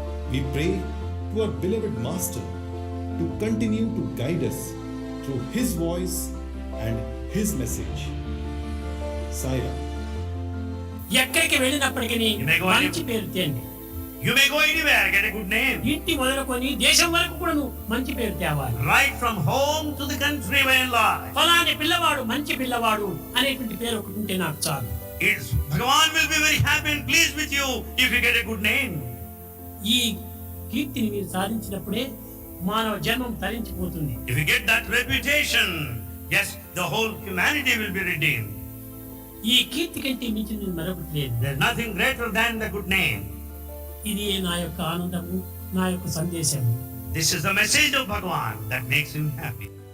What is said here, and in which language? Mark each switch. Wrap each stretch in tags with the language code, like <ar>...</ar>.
<en>We pray to our beloved Master to continue to guide us through His voice and His message. Sai Ram.</en> <te>ఎక్కడికి వెళ్ళినప్పటికీ మంచి పేరు తేండి.</te> <en>You may go anywhere, get a good name.</en> <te>ఇంటి మొదలుకొని దేశం వరకు కూడా నువ్వు మంచి పేరు తేవాలి.</te> <en>Right from home to the country by and large.</en> <te>ఫలాని పిల్లవాడు మంచి పిల్లవాడు అనేటువంటి పేరు ఒకటి ఉంటే నాకు చాలు.</te> <en>Bhagavan will be very happy and pleased with you if you get a good name.</en> <te>ఈ కీర్తిని మీరు సాధించినప్పుడే మానవ జన్మం తరించిపోతుంది.</te> <en>If you get that reputation, yes, the whole humanity will be redeemed.</en> <te>ఈ కీర్తి కంటే మించినది మరొకటి లేదు.</te> <en>There's nothing greater than the good name.</en> <te>ఇది నా యొక్క ఆనందము, నా యొక్క సందేశము.</te> <en>This is the message of Bhagavan that makes him happy.</en>